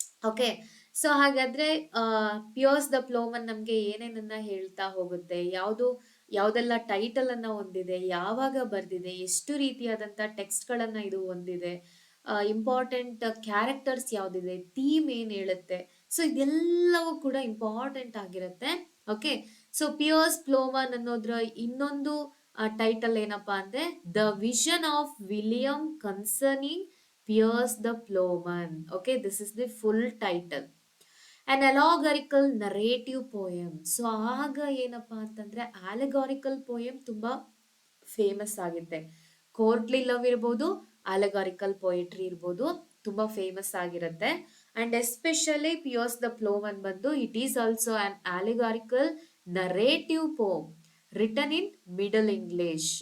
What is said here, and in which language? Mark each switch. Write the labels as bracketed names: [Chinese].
[Kannada] Okay, so ಹಾಗಾದ್ರೆ pears the ಪ್ಲೋಮನ್ ನಮ್ಗೆ ಏನೇನನ್ನ ಹೇಳ್ತಾ ಹೋಗುತ್ತೆ, ಯಾವ್ದೆಲ್ಲ ಟೈಟಲ್ ಅನ್ನ ಹೊಂದಿದೆ, ಯಾವಾಗ ಬರ್ದಿದೆ, ಎಷ್ಟು ರೀತಿಯಾದಂತ ಟೆಕ್ಸ್ಟ್ ಗಳನ್ನ ಇದು ಹೊಂದಿದೆ, ಇಂಪಾರ್ಟೆಂಟ್ ಕ್ಯಾರೆಕ್ಟರ್ಸ್ ಯಾವ್ದಿದೆ, ಥೀಮ್ ಏನ್ ಹೇಳುತ್ತೆ, ಸೊ ಇದೆಲ್ಲವೂ ಕೂಡ ಇಂಪಾರ್ಟೆಂಟ್ ಆಗಿರುತ್ತೆ. ಓಕೆ, ಸೊ ಪಿಯರ್ಸ್ ಪ್ಲೋಮನ್ ಅನ್ನೋದ್ರ ಇನ್ನೊಂದು ಟೈಟಲ್ ಏನಪ್ಪಾ ಅಂದ್ರೆ, the vision of William concerning Piers the Plowman. [English] Okay, this is the full title. An allegorical narrative poem. [Kannada] So ಆಗ ಏನಪ್ಪಾ ಅಂತಂದ್ರೆ ಅಲೆಗಾರಿಕಲ್ ಪೋಯಮ್ ತುಂಬಾ ಫೇಮಸ್ ಆಗುತ್ತೆ. ಕೋರ್ಟ್ಲಿ ಲವ್ ಇರ್ಬೋದು, ಅಲೆಗಾರಿಕಲ್ ಪೋಯಟ್ರಿ ಇರ್ಬೋದು, ತುಂಬಾ ಫೇಮಸ್ ಆಗಿರುತ್ತೆ. [English] And especially Piers the Plowman ಬಂದು it is also an allegorical narrative poem written in Middle English.